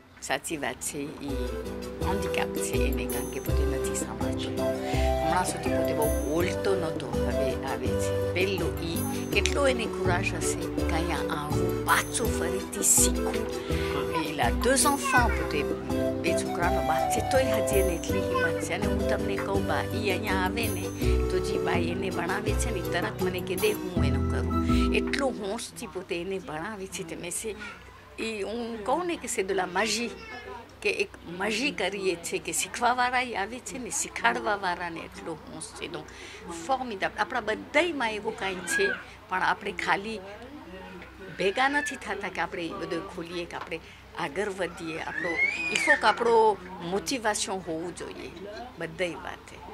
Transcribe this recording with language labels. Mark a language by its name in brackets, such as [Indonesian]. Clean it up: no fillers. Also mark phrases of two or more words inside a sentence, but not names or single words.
[Gujarati] સાચી વાત છે એ હેન્ડીકેપ છે એને કારણ કે પોતે નથી સમજતો હમણાં સુધી પોતે બહુ બોલતો નહોતો હવે આવે છે પહેલું એ કેટલો એને કુરાશ હશે કે અહીંયા આવું પાછું ફરીથી શીખવું [French] il a 2 enfants [Gujarati] પોતે બે છોકરાનો બાપ છે તોય હજી એને એટલી હિંમત છે અને હું તમને કહું બા એ અહીંયા આવે ને તો જે બાઈ એને ભણાવે છે ને તરત મને કે દે હું એનું કરું એટલો હોંશથી પોતે એને ભણાવે છે તે મેં એ હું કહું ને કે [French] c'est de la magie [Gujarati] કે એક મજી કરીએ છીએ કે શીખવાવાળા આવે છે ને શીખવાડવાવાળાને એટલો હોંશ છે તો ફોર્મિડેબલ આપણા બધાયમાં એવું કાંઈ છે પણ આપણે ખાલી ભેગા નથી થતા કે આપણે એ બધું ખોલીએ કે આપણે આગળ વધીએ આપણો ઇફો કે આપણો મોટિવેશન હોવું જોઈએ બધાય વાતે